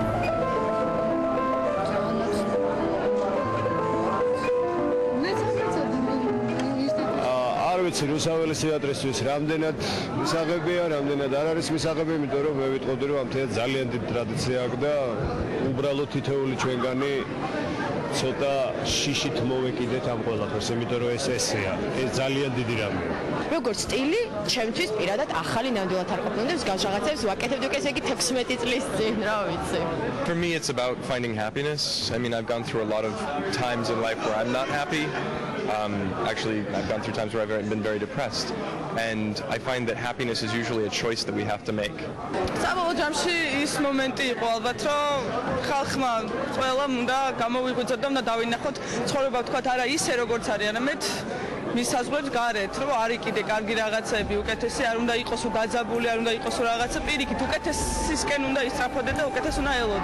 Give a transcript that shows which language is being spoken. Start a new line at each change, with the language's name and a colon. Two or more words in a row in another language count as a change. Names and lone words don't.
Georgian: რუსთაველის თეატრისთვის რამდენად მისაღებია, რამდენად არ არის მისაღები, იმიტომ რომ მე ვიტყოდი, რომ ამ თეატრს ძალიან დიდი ტრადიცია აქვს და უბრალოდ თითოეული ჩვენგანი ცოტა შიშით მოვეკიდეთ ამ ყველაფერს, იმიტომ რომ ეს ესეა, ეს ძალიან დიდი რამეა. როგორც სტილი, ჩემთვის პირადად ახალი ნამდვილად არ ყოფილა, მსგავს რაღაცებს ვაკეთებდი უკვე ესე იგი 16 წლის წინ, რა ვიცი.
English: For me it's about finding happiness. I mean, I've gone through a lot of times in life where I'm not happy. Actually, I've gone through times where I've been very depressed, and I find that happiness is usually a choice that we have to make.
Georgian: საბოლოო ჯამში ის მომენტი იყო ალბათ, რომ ხალხმა ყველამ უნდა გამოვიღვიძოთ და უნდა დავინახოთ ცხოვრება თქვათ არა ისე როგორც არის, არამედ მისაზღვრებს გარეთ, რომ არის კიდე კარგი რაღაცები, უკეთესი არ უნდა იყოს დაძაბული, არ უნდა იყოს რაღაცა პირიქით, უკეთესისკენ უნდა ისწრაფოდე და უკეთეს უნდა ელოდე.